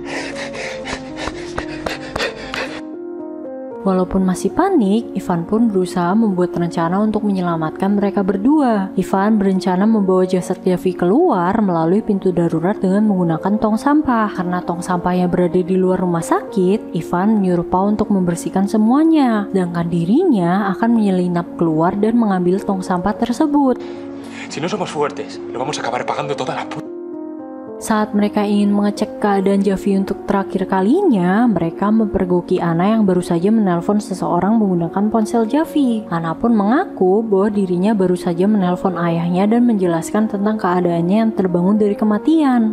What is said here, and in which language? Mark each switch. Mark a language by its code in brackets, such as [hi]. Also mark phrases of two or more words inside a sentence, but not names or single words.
[id] Walaupun masih panik, Ivan pun berusaha membuat rencana untuk menyelamatkan mereka berdua. Ivan berencana membawa jasad Javi keluar melalui pintu darurat dengan menggunakan tong sampah. Karena tong sampahnya berada di luar rumah sakit, Ivan menyuruh Pau untuk membersihkan semuanya. Sedangkan dirinya akan menyelinap keluar dan mengambil tong sampah tersebut. [es] Si no somos fuertes, lo vamos a acabar pagando toda la puta. [id] Saat mereka ingin mengecek keadaan Javi untuk terakhir kalinya, mereka mempergoki Anna yang baru saja menelpon seseorang menggunakan ponsel Javi. Anna pun mengaku bahwa dirinya baru saja menelpon ayahnya dan menjelaskan tentang keadaannya yang terbangun dari kematian.